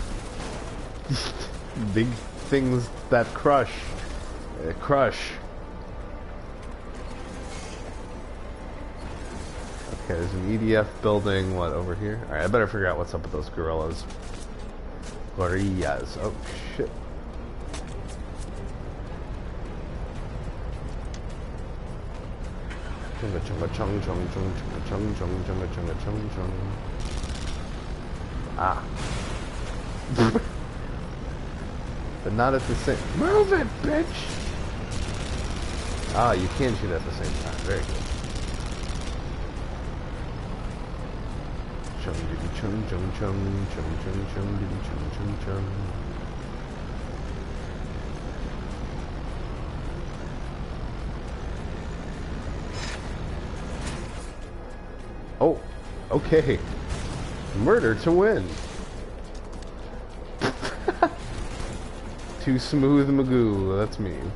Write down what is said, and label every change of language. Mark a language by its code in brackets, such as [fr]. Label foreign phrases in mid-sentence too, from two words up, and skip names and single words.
[en] Big things that crush. Crush. Okay, there's an EDF building, what, over here? Alright, I better figure out what's up with those gorillas. Gorillas. Oh, shit. Chunga chunga chung chung chung chunga chung chung chunga chunga chung chung. Ah. But not at the same... Move it, bitch! Ah, you can shoot at the same time. Very good. Chung diddy chung chung chung chung chung chung diddy chung chung chung. Oh, okay. Murder to win. Too smooth Magoo, that's me.